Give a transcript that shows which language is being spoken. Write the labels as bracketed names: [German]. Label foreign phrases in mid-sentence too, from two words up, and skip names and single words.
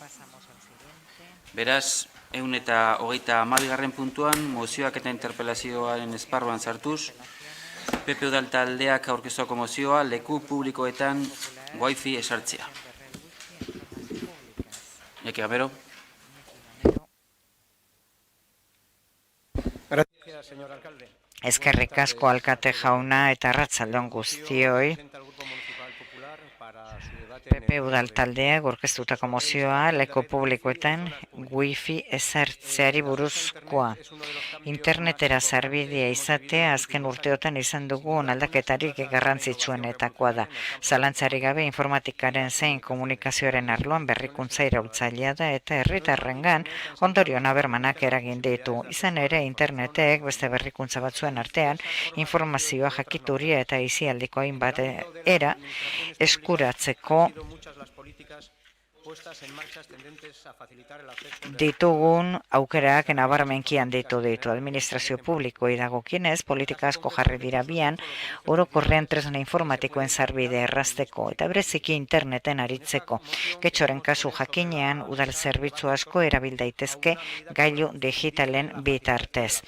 [Basque] Beraz, 132 garren puntuan, mozioak eta interpelazioaren esparruan sartuz, PP Udal taldeak aurkeztuko mozioa leku publikoetan wifi esartzea. Iñaki Gamero. [Spanish] Gracias, señor alcalde. [Basque] Eskerrik asko alkate jauna eta arratsalde on guztioi. [Spanish] Presenta el Grupo Municipal Popular para su debate en el [Basque] PP udal taldeak aurkeztutako mozioa leku publikoetan wifi ezartzeari buruzkoa. Internetera sarbidea izatea azken urteotan izan dugun aldaketarik garrantzitsuenetakoa da. Zalantzarik gabe informatikaren zein komunikazioaren arloan berrikuntza iraultzailea da eta herritarrengan ondorio nabarmenak eragin ditu. Izan ere internetek beste berrikuntza batzuen artean informazioa, jakituria eta aisialdiko hainbat era eskuratzeko [Spanish] muchas las políticas puestas en marcha tendentes a facilitar el acceso [Basque] ditugun aukerak nabarmenki handitu ditu. Administrazio publikoei dagokienez, politika asko jarri dira bian, orokorrean tresna informatikoen sarbide errazteko eta bereziki interneten aritzeko. Getxoren kasu jakinean, udal zerbitzu asko erabil daitezke gailu digitalen bitartez.